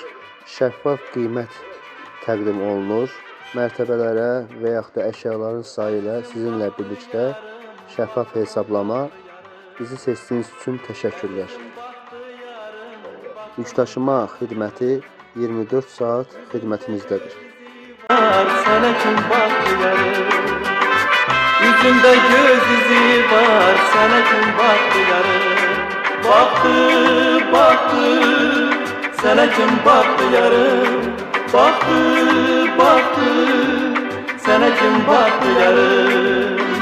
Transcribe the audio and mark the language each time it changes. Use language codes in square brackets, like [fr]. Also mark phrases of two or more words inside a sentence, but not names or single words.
[az] Şəffaf qiymət təqdim olunur. Mərtəbələrə və yaxud da əşyaların sayı ilə sizinlə birlikdə şəffaf hesablama. Bizi seçdiyiniz üçün təşəkkürlər. Yükdaşıma xidməti 24 saat xidmətimizdədir. [tr] Sana kim baktı yarım, yüzünde göz izi var. Sana kim baktı yarım, baktı, sana kim baktı yarım, baktı, sana kim baktı yarım.